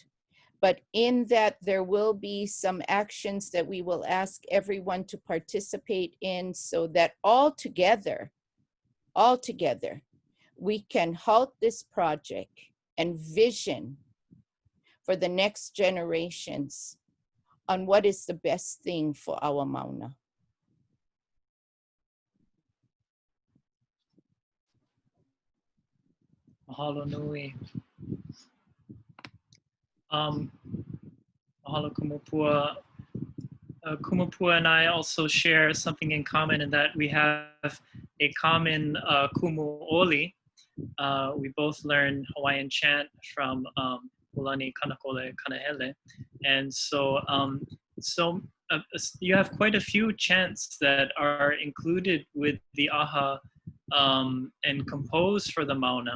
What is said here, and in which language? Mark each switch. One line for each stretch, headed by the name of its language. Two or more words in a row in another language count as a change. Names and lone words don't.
English: But in that, there will be some actions that we will ask everyone to participate in, so that all together, we can halt this project and vision for the next generations on what is the best thing for our Mauna.
Hawaiian: Mahalo nui. Mahalo Kumapua.
English: Kumapua and I also share something in common, in that we have a common kumu'oli. We both learn Hawaiian chant from Ulani Kanakole Kanahele. And so, you have quite a few chants that are included with the aha and composed for the Mauna.